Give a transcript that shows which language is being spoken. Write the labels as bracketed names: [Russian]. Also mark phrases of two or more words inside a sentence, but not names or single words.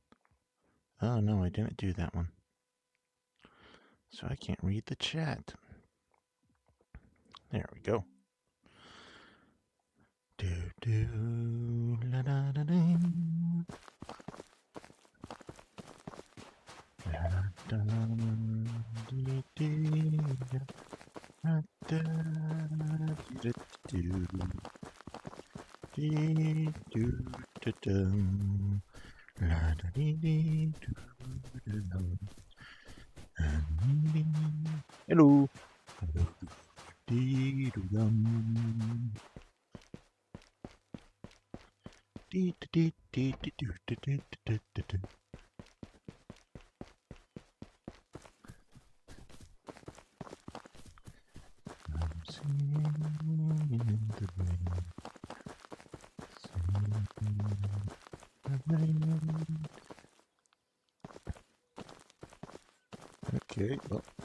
[English] Oh, no, I didn't do that one. So I can't read the chat. There we go. Do do la da da ding. La da dee dee da da dee do dee do da dum. La da dee dee do da dum. Hello. Hello. Dee do dum. Dee dee dee dee do do do do do do. I'm singing in the rain. Singing in the rain. Okay, well.